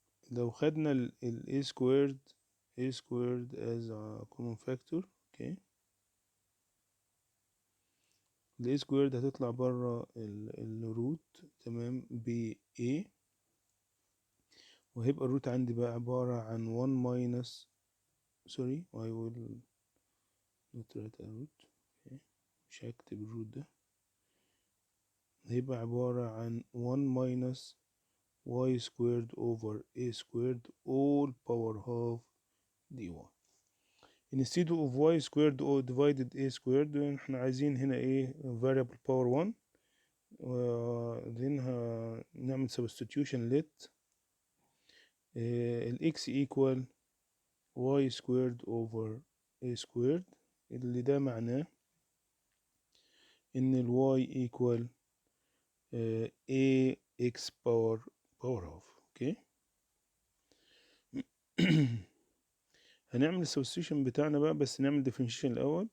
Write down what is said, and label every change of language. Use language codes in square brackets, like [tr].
[ar] لو خدنا [en] ال a squared as a common factor. [ar] okay, ال [en] a squared [ar] هتطلع برا الروت. تمام، ب a، وهيبقى الروت عندي بقى عبارة عن [en] 1 minus sorry I will not write a root. okay. [ar] مش هكتب الروت ده. هيبقى عبارة عن [en] 1 minus y squared over a squared all power half dy. instead of y squared or divided a squared [ar] احنا عايزين هنا ايه [en] variable power 1. then نعمل substitution let ال x equal y squared over a squared، [ar] اللي ده معناه ان ال y [en] equal a x power half. Okay. [ar] هنعمل السبستيوشن بتاعنا بقى، بس نعمل differentiation الاول.